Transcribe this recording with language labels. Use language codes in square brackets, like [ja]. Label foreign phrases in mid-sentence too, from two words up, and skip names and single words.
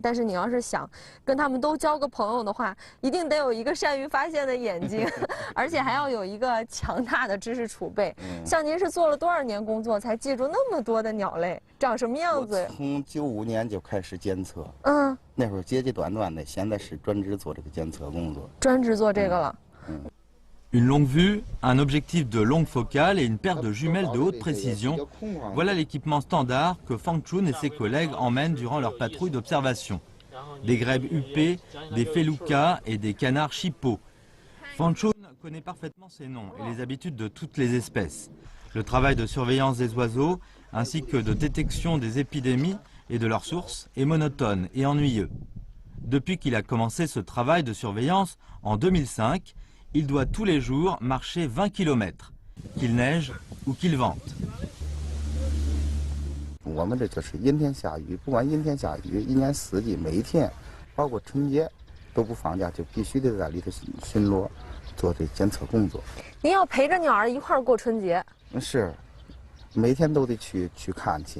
[zh] 但是你要是想跟他们都交个朋友的话，一定得有一个善于发现的眼睛，而且还要有一个强大的知识储备。像您是做了多少年工作，才记住那么多的鸟类长什么样子？我从95年就开始监测，那会儿阶阶段段的，现在是专职做这个监测工作。专职做这个了。 [fr] Une longue vue, un objectif de longue focale et une paire de jumelles de haute précision, voilà l'équipement standard que Fang Chun et ses collègues emmènent durant leur patrouille d'observation. Des grèbes huppées, des feloukas et des canards chippeaux. Fang Chun connaît parfaitement ces noms et les habitudes de toutes les espèces. Le travail de surveillance des oiseaux, ainsi que de détection des épidémies et de leurs sources, est monotone et ennuyeux. Depuis qu'il a commencé ce travail de surveillance en 2005, il doit tous les jours marcher 20 km, qu'il neige ou qu'il vente. [zh] 我们这就是阴天下雨，不管阴天下雨，一年四季每一天，包括春节都不放假，就必须得在里头巡逻，做这监测工作。您要陪着鸟儿一块儿过春节？是，每天都得去看去。